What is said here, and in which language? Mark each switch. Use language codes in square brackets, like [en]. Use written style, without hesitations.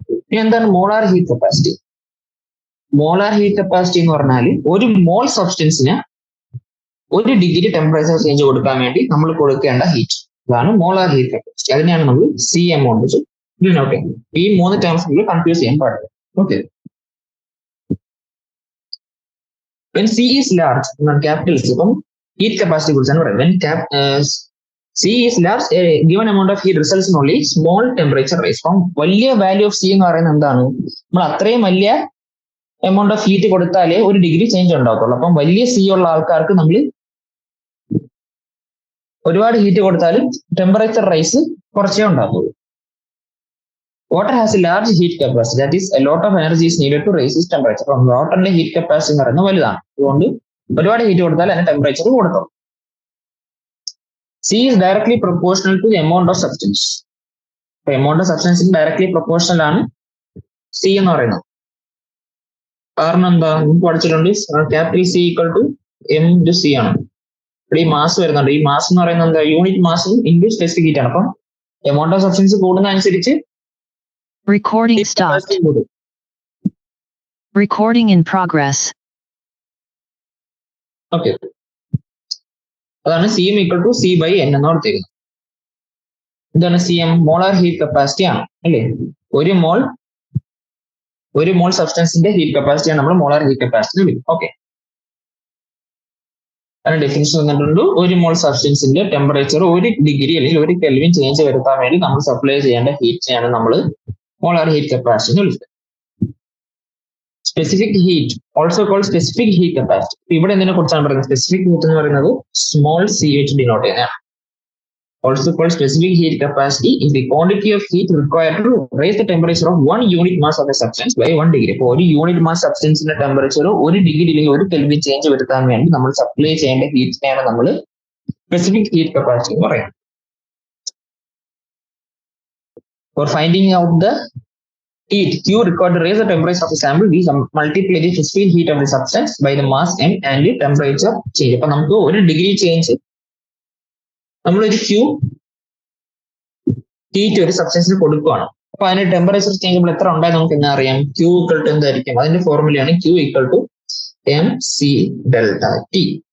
[ml] ഇനി എന്താണ് molar heat capacity? Molar heat capacity എന്ന് പറഞ്ഞാൽ ഒരു മോൾ സബ്സ്റ്റൻസിന് 1 ഡിഗ്രി ടെമ്പറേച്ചർ ചേഞ്ച് കൊടുക്കാൻ വേണ്ടി നമ്മൾ കൊടുക്കേണ്ട ഹീറ്റ്, അതാണ് മോളാർ ഹീറ്റ് കപ്പാസിറ്റി. അതിനെയാണ് നമ്മൾ സി എം കൊണ്ട് നോട്ട് ചെയ്യുന്നത്. ഈ 3 ടേംസ് നമ്മൾ കൺഫ്യൂസ് ചെയ്യാൻ പാടില്ല. [en] okay, when C is large, capital C, അപ്പം heat capacity [ml] കുറിച്ചാണ് പറയുന്നത്. [en] When C is large, a given amount of heat results in only small temperature rise. [ml] അപ്പം വലിയ വാല്യൂ ഓഫ് സി എന്ന് പറയുന്നത് എന്താണ്? നമ്മൾ അത്രയും വലിയ എമൗണ്ട് ഓഫ് ഹീറ്റ് കൊടുത്താലേ 1 ഡിഗ്രി ചേഞ്ച് ഉണ്ടാകത്തുള്ളൂ. അപ്പം വലിയ സി ഉള്ള ആൾക്കാർക്ക് നമ്മൾ ഒരുപാട് ഹീറ്റ് കൊടുത്താലും ടെമ്പറേച്ചർ റൈസ് കുറച്ചേ ഉണ്ടാകുള്ളൂ. [en] Water has a large heat capacity, that is a lot of energy is needed to raise its temperature. [ml] അപ്പം വാട്ടറിന്റെ ഹീറ്റ് കപ്പാസിറ്റി എന്ന് പറയുന്നത് വലുതാണ്, അതുകൊണ്ട് ഒരുപാട് ഹീറ്റ് കൊടുത്താൽ അതിന്റെ ടെമ്പറേച്ചർ കൊടുക്കും. [en] C is directly proportional to the amount of substance. [ml] അപ്പൊ എമൗണ്ട് ഓഫ് സബ്സ്റ്റൻസിന് ഡയറക്ട്ലി പ്രൊപ്പോർഷണൽ ആണ് സി എന്ന് പറയുന്നത്. കാരണം എന്താ, നമുക്ക് പഠിച്ചിട്ടുണ്ട് capital C equal to M into C ആണ്. ഇവിടെ ഈ മാസ് വരുന്നുണ്ട്. ഈ മാസ് എന്ന് പറയുന്നത് എന്താ, unit mass into specific heat ആണ്. അപ്പം എമൗണ്ട് ഓഫ് സബ്സ്റ്റൻസ് കൂടുന്ന അനുസരിച്ച് [en] Recording stopped. Recording in progress. [ml] Okay, അതാണ് C M equal to C by N എന്ന് കൊടുത്തിരിക്കുന്നത്. എന്താണ് C M? Molar heat capacity ആണ് അല്ലേ. ഒരു മോൾ സബ്സ്റ്റൻസിന്റെ ഹീറ്റ് കപ്പാസിറ്റിയാണ് നമ്മൾ മോളാർ ഹീറ്റ് കപ്പാസിറ്റി വിളിക്കും. ഓക്കെ, അതിന് ഡെഫിനിഷൻ തന്നിട്ടുണ്ട്. ഒരു മോൾ സബ്സ്റ്റൻസിന്റെ ടെമ്പറേച്ചർ 1 ഡിഗ്രി അല്ലെങ്കിൽ 1 കെൽവിൻ ചേഞ്ച് വരുത്താൻ വേണ്ടി നമ്മൾ സപ്ലൈ ചെയ്യേണ്ട ഹീറ്റിനെയാണ് നമ്മൾ മോളാർ ഹീറ്റ് കപ്പാസിറ്റി എന്ന് വിളിക്കുന്നത്. [en] Specific heat also called specific heat capacity. [ml] ഇവിടെ എന്തിനെ കുറിച്ചാണ് പറയുന്നത്? സ്പെസിഫിക് ഹീറ്റ് എന്ന് പറയുന്നത് സ്മോൾ സി വെച്ച് ഡിനോട്ട് ചെയ്യുന്നതാണ്. [en] Also called specific heat capacity is the quantity of heat required to raise the temperature of 1 unit mass of a substance by 1 degree. [ml] അപ്പോൾ ഒരു യൂണിറ്റ് മാസ് സബ്സ്റ്റൻസിന്റെ ടെമ്പറേച്ചർ 1 ഡിഗ്രി അല്ലെങ്കിൽ 1 kelvin change വരുത്താൻ വേണ്ടി നമ്മൾ supply ചെയ്യേണ്ട ഹീറ്റിനെയാണ് നമ്മൾ specific heat capacity എന്ന് പറയുന്നത്. [en] For finding out the heat Q required to raise the temperature of the sample, we multiply the specific heat of the substance by the mass m and the temperature change. [ml] അപ്പൊ നമുക്ക് 1 degree change നമ്മളൊരു Q heat ഒരു സബ്സ്റ്റൻസിന് കൊടുക്കുകയാണ്. അപ്പൊ അതിന്റെ temperature change നമ്മൾ എത്ര ഉണ്ടായി നമുക്ക് എന്നാ അറിയാം? Q ഈക്വൽ ടു എന്തായിരിക്കും? അതിന്റെ ഫോർമുലയാണ് Q equal to M C delta T.